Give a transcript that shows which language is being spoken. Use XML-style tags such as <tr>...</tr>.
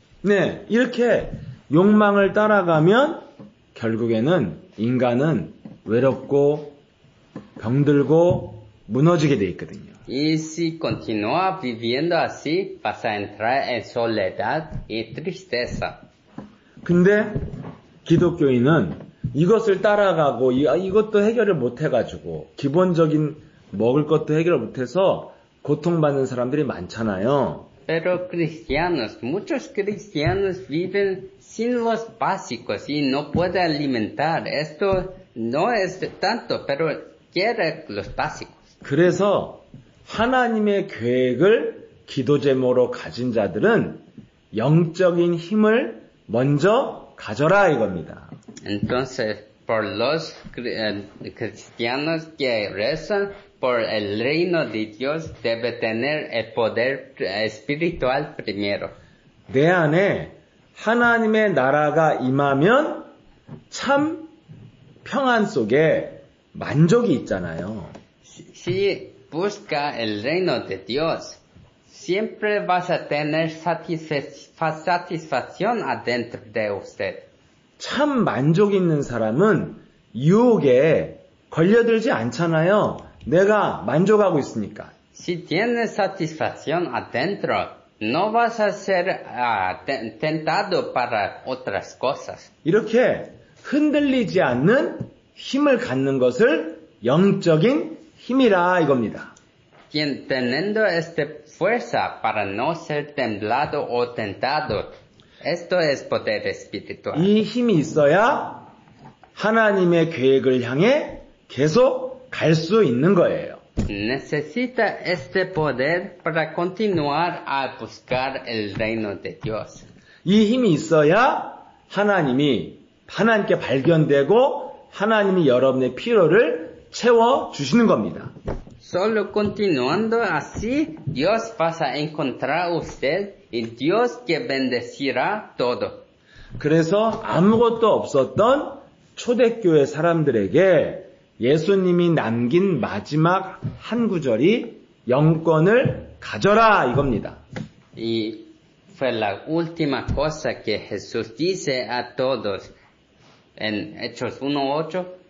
<ko>네, 이렇게 욕망을 따라가면 결국에는 인간은 외롭고 병들고 무너지게 돼 있거든요.</ko> <es>Y si continúa viviendo así, vas a entrar en soledad y tristeza.</es> <ko>근데 기독교인은 이것을 따라가고 이것도 해결을 못 해가지고 기본적인 먹을 것도 해결을 못해서 고통받는 사람들이 많잖아요.</ko> <es>Pero muchos cristianos viven sin los básicos y no pueden alimentar. Esto no es tanto, pero quiere los básicos.</es> <ko>그래서 하나님의 계획을 기도 제목으로 가진 자들은 영적인 힘을 먼저 가져라 이겁니다.</ko> <es>Entonces, por los cristianos que rezan por el reino de Dios, debe tener el poder espiritual primero.</es> <ko>내 안에 하나님의 나라가 임하면 참 평안 속에 만족이 있잖아요.</ko> <es>Si busca el reino de Dios, siempre vas a tener satisfacción adentro de usted.</es> <ko>참 만족 있는 사람은 유혹에 걸려들지 않잖아요. 내가 만족하고 있으니까.</ko> <es>Si tienes satisfacción adentro, no vas a ser tentado para otras cosas.</es> <ko>이렇게 흔들리지 않는 힘을 갖는 것을 영적인 힘이라 이겁니다.</ko> <es>Quien teniendo esta fuerza para no ser temblado o tentado, esto es poder espiritual.</es> <ko>이 힘이 있어야 하나님의 계획을 향해 계속 갈 수 있는 거예요.</ko> <es>Necesita este poder para continuar a buscar el reino de Dios.</es> <ko>이 힘이 있어야 하나님께 발견되고 하나님이 여러분의 필요를 채워 주시는 겁니다.</ko> <es>Solo continuando así, Dios va a encontrar usted y Dios que bendecirá todo.</es> <ko>그래서 아무것도 없었던 초대교회 사람들에게 예수님이 남긴 마지막 한 구절이 영권을 가져라 이겁니다.</ko> <es>Y fue la última cosa que Jesús dice a todos en Hechos 1:8.</es>